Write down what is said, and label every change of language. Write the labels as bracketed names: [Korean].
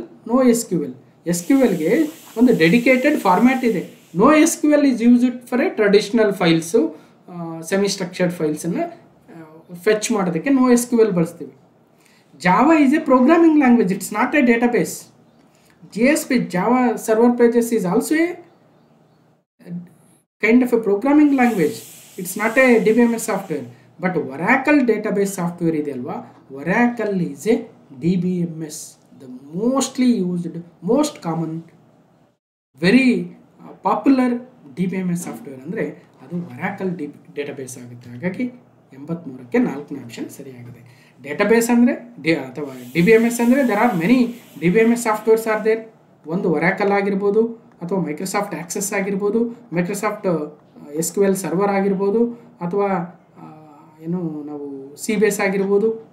[Kannada] NoSQL SQLಗೆ ಒಂದು dedicated format ಇದೆ. [English] NoSQL is used for a traditional files, semi structured ಫೈಲ್ಸನ್ನು [Kannada] fetch ಮಾಡೋದಕ್ಕೆ NoSQL ಬಳಸ್ತೀವಿ. [English] Java is a programming language, it's not a database. GSP, Java Server Pages, is also a kind of a programming language. It's not a DBMS software. But Oracle database software [Kannada] ಇದೆ ಅಲ್ವಾ, [English] Oracle is a DBMS, the mostly used, most common, very popular DBMS software [Kannada] ಅಂದರೆ ಅದು Oracle database ಆಗುತ್ತೆ. ಹಾಗಾಗಿ 83ಕ್ಕೆ 4ನೇ option ಸರಿಯಾಗಿದೆ. Database ಅಂದರೆ ಅಥವಾ DBMS ಅಂದರೆ [English] There are many DBMS softwares are there. [Kannada] ಒಂದು Oracle ಆಗಿರ್ಬೋದು, ಅಥವಾ ಮೈಕ್ರೋಸಾಫ್ಟ್ ಆಕ್ಸೆಸ್ ಆಗಿರ್ಬೋದು, ಮೈಕ್ರೋಸಾಫ್ಟ್ SQL ಸರ್ವರ್ ಆಗಿರ್ಬೋದು, ಅಥವಾ ಏನು ನಾವು CBase ಆಗಿರ್ಬೋದು,